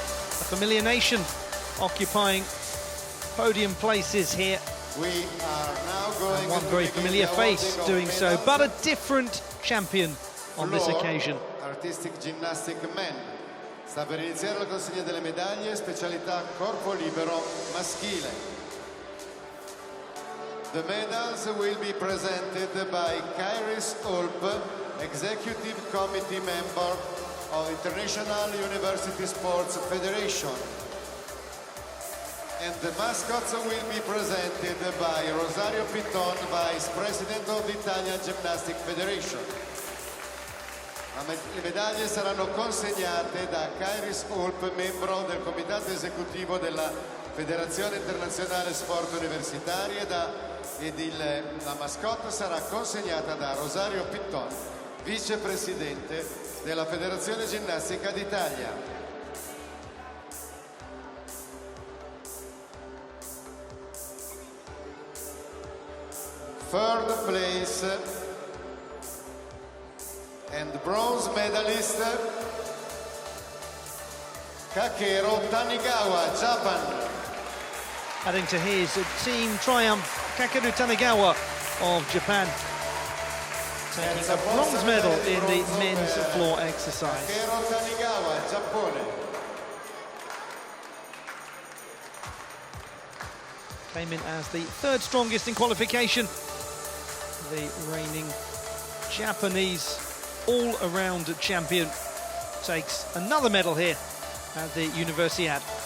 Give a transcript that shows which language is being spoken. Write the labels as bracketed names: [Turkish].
[English] A familiar nation occupying podium places here. We are now going And one very familiar face doing so, but a different champion on this occasion. Artistic gymnastic men. [Italian] Sta per iniziare la consegna delle medaglie, specialità corpo libero maschile. [English] The medals will be presented by Kairis Ulp, Executive Committee Member of International University Sports Federation. And the mascots will be presented by Rosario Pitton, Vice President of the Italian Gymnastics Federation. [Italian] Le medaglie saranno consegnate da Kairis Ulp, membro del comitato esecutivo della Federazione Internazionale Sport Universitari, la mascotte sarà consegnata da Rosario Pitton, vicepresidente della Federazione Ginnastica d'Italia. [English] Third place and bronze medalist Kakero Tanigawa, Japan. Adding to his team triumph, Kakeru Tanigawa of Japan, taking a bronze medal in the men's floor exercise. [Italian] Kakero Tanigawa, Giappone. [English] Came in as the third strongest in qualification. The reigning Japanese all-around champion takes another medal here at the Universiade.